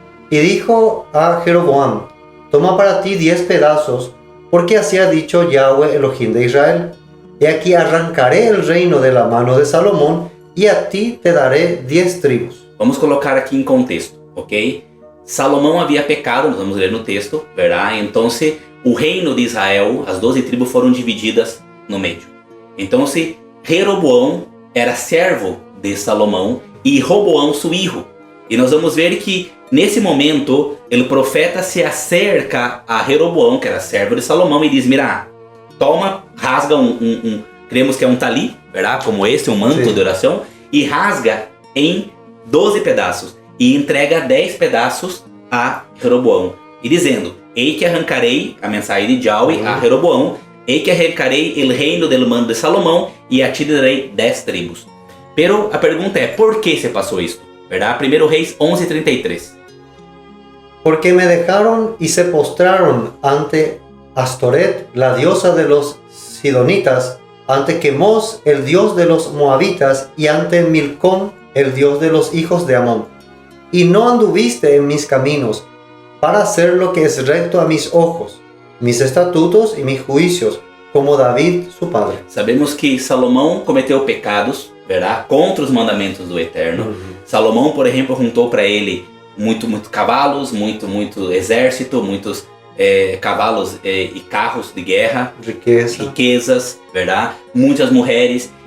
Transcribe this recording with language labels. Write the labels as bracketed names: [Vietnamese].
[Spanish] Y dijo a Jeroboam: toma para ti 10 pedazos, porque así ha dicho Yahweh Elohim de Israel. He aquí arrancaré el reino de la mano de Salomón, y a ti te daré 10 tribos. [Portuguese] Vamos colocar aqui em contexto, ok? Salomão havia pecado, nós vamos ler no texto, verdade? Então, o reino de Israel, as 12 tribos foram divididas no meio. Então, Jeroboão era servo de Salomão e Roboão, seu filho. E nós vamos ver que, nesse momento, o profeta se acerca a Jeroboão, que era servo de Salomão, e diz: mira, toma, rasga cremos que é um tali, verdade? Como esse, um manto de oração, e rasga em 12 pedaços, e entrega 10 pedaços a Jeroboão, e dizendo: ei que arrancarei, a mensagem de Yahweh a Jeroboão, ei que arrancarei o reino [Spanish] del mando [Portuguese] de Salomão, e a ti darei 10 tribos. Pero a pergunta é, por que se passou isto? Verdade? 1 Reis 11:33. [Spanish] Porque me dejaron y se postraron ante Astoret, la diosa de los sidonitas, ante Quemos, el dios de los moabitas, y ante Milcom, el dios de los hijos de Amón. Y no anduviste en mis caminos, para hacer lo que es recto a mis ojos, mis estatutos y mis juicios, como David, su padre. [Portuguese] Sabemos que Salomão cometeu pecados, verdade? Contra os mandamentos do Eterno. Salomão, por exemplo, juntou para ele muito cavalos, muito exército, muitos cavalos e carros de guerra, riquezas, verdade? Muitas mulheres.